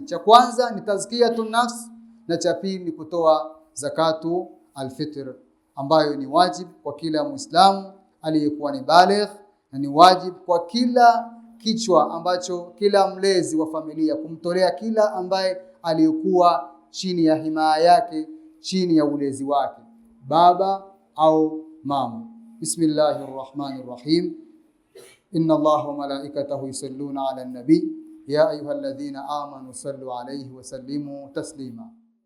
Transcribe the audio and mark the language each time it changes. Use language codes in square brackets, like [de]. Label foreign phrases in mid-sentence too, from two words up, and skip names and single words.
[sw] Cha kwanza ni [ar] تزكية النفس, [sw] na cha pili ni kutoa [ar] زكاة الفطر, [sw] ambayo ni wajib kwa kila Muislamu aliyekuwa ni baligh, na ni wajib kwa kila kichwa ambacho kila mlezi wa familia kumtolea kila ambaye aliyekuwa chini ya himaya yake, chini ya ulezi wake, baba au mama. [ar] بسم الله الرحمن الرحيم. إن الله وملائكته يصلون على النبي يا أيها الذين آمنوا صلوا عليه وسلموا تسليما.